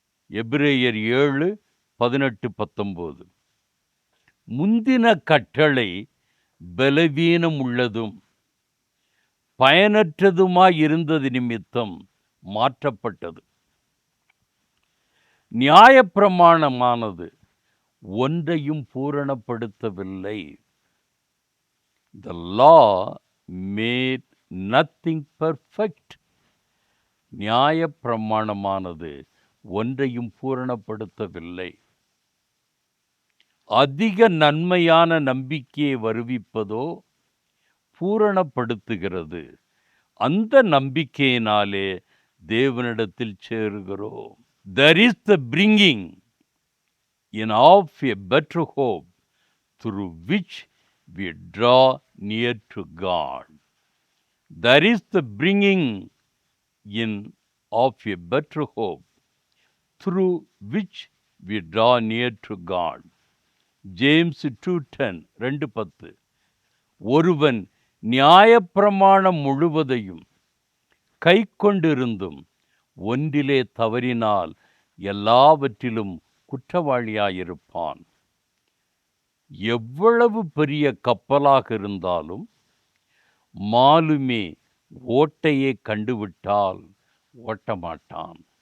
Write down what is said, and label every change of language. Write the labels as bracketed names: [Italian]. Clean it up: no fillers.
[Tamil] எபிரேயர் 7, 18, 19. முந்தின கட்டளை பலவீனம் உள்ளதும் பயனற்றதுமாயிருந்தது நிமித்தம் மாற்றப்பட்டது. நியாயப்பிரமாணமானது ஒன்றையும் பூரணப்படுத்தவில்லை. [English] The law made nothing perfect. [Tamil] நியாயப்பிரமாணமானது ஒன்றையும் பூரணப்படுத்தவில்லை. அதிக நன்மையான நம்பிக்கையை வருவிப்பதோ பூரணப்படுத்துகிறது. அந்த நம்பிக்கையினாலே தேவனிடத்தில் சேருகிறோம். [English] There is the bringing in of a better hope through which we draw near to God. There is the bringing in of a better hope through which we draw near to God. James 2:10, 2:10. [Tamil] ஒருவன் நியாயப்பிரமாணம் முழுவதையும் கை கொண்டிருந்தும் ஒன்றிலே தவறினால் எல்லாவற்றிலும் குற்றவாளியாயிருப்பான். எவ்வளவு பெரிய கப்பலாக இருந்தாலும் மாலுமே ஓட்டையை கண்டுவிட்டால் ஓட்டமாட்டான்.